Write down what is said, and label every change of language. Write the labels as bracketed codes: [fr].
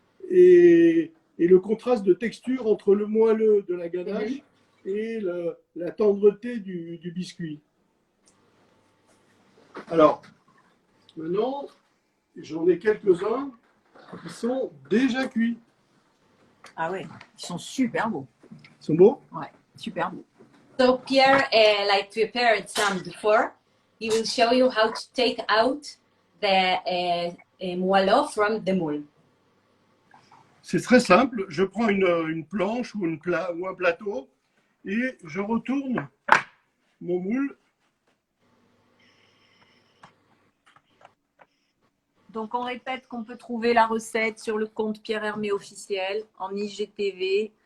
[fr] et le contraste de texture entre le moelleux de la ganache et la tendreté du biscuit. Alors, maintenant, j'en ai quelques-uns qui sont déjà cuits. Ah ouais, ils sont super beaux. Ils sont beaux? Ouais, super beaux. [en] So Pierre, like prepared some before. He will show you how to take out the moelleux from the moule. [fr] C'est très simple. Je prends une planche ou un plateau et je retourne mon moule. Donc, on répète qu'on peut trouver la recette sur le compte Pierre Hermé officiel en IGTV.